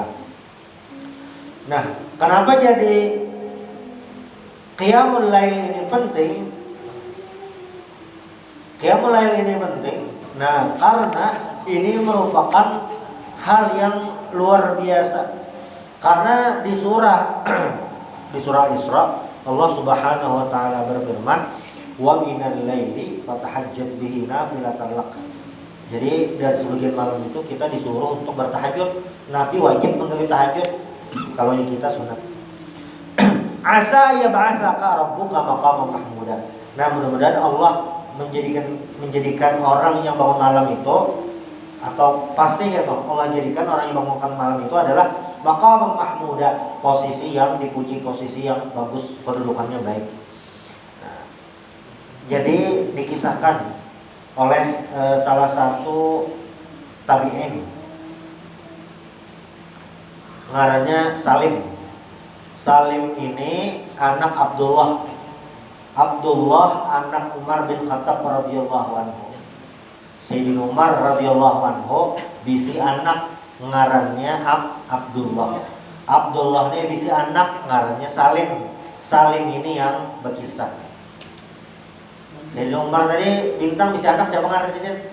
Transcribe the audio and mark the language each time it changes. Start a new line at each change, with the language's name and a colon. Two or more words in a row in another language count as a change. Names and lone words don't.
Indonesian: Nah, kenapa jadi
Arabic: قيام الليل
Indonesian: ini penting?
Arabic: قيام الليل
Indonesian: ini penting. Nah, karena ini merupakan hal yang luar biasa. Karena di surah Isra Allah
Arabic: سبحانه وتعالى
Indonesian: berfirman,
Arabic: "ومن الليل فتهجد به نافلة لك."
Indonesian: Jadi dari sebagian malam itu kita disuruh untuk bertahajud. Nabi wajib menggawe tahajud, kalau kita sunat.
Arabic: عسى يبعثك ربك مقاما محمودا.
Indonesian: Nah, mudah-mudahan Allah menjadikan orang yang bangun malam itu, atau pasti ya toh, Allah jadikan orang yang bangun malam itu adalah
Arabic: مقاما محمودا,
Indonesian: posisi yang dipuji, posisi yang bagus, kedudukannya baik. Nah, jadi dikisahkan oleh salah satu tabi'in, ngarannya Salim. Salim ini anak Abdullah anak Umar bin Khattab
Arabic: رضي الله عنه.
Banjar: Sayyidina Umar
Arabic: رضي الله عنه
Banjar: bisi anak ngarannya Abdullah. Abdullah ini bisi anak ngarannya Salim. Salim ini yang berkisah. Jadi Umar tadi bintang bisa anak siapa ngaran sini?